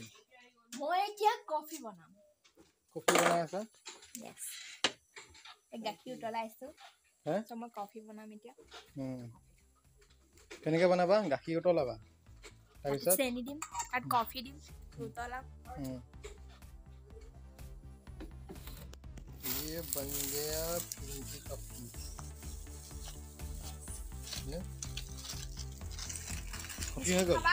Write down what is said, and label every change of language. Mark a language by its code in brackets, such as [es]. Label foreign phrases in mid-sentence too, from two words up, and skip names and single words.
[as] মই এতিয়া কফি বনাম। কফি বনাই আছা? গাখীৰ উতলাইছো। হে মই কফি বনাম এতিয়া। কেনেকে বনাবা? গাখীৰ উতলাবা, তাৰপিছত চেনি দিম আৰু কফি দিম, উতলাম। [hi] ये बन गया पिंकी का पीस। कॉफी हो गल?